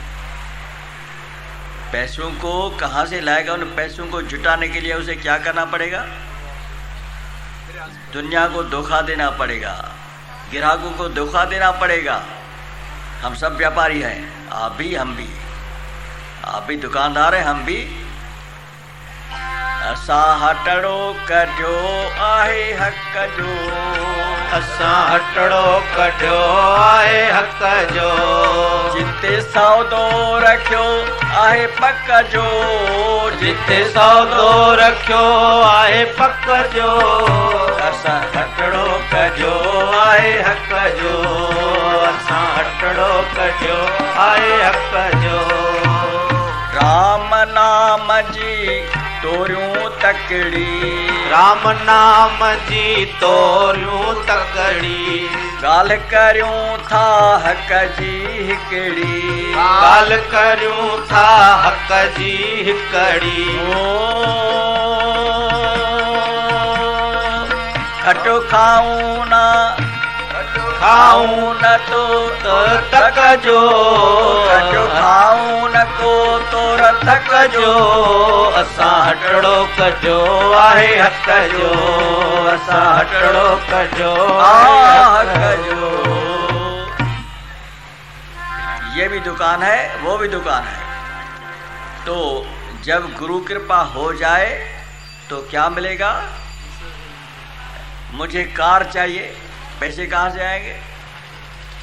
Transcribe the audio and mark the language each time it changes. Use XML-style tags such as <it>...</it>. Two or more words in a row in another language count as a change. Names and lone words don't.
<hi>पैसों को कहाँ से लाएगा? उन पैसों को जुटाने के लिए उसे क्या करना पड़ेगा? दुनिया को धोखा देना पड़ेगा, ग्राहकों को धोखा देना पड़ेगा। हम सब व्यापारी हैं, आप भी, हम भी। आप भी दुकानदार हैं, हम भी।</hi> <sd>असा हटड़ो कढो आहे हक जो, असा हटड़ो कढो आहे हक जो। जिते सौदो रखियो आहे पक जो, जिते सौदो रखियो आहे पक जो। असा हटड़ो कढो आहे हक जो, असा हटड़ो कढो आहे हक जो। राम नाम जी तोरियूं तकड़ी, राम नाम जी तोरियूं तकड़ी। गाल करियूं था हक जी हिकड़ी, गाल करियूं था हक जी हिकड़ी। खटो खाऊं ना, खाऊं न तो तक जो, खटो खाऊं न को तोर थक जो। असा हटड़ो कजो आहे हक जो, असा हटड़ो कजो आहे हक जो।</sd> <hi>ये भी दुकान है, वो भी दुकान है। तो जब गुरु कृपा हो जाए तो क्या मिलेगा? मुझे कार चाहिए, पैसे कहाँ से आएंगे?</hi>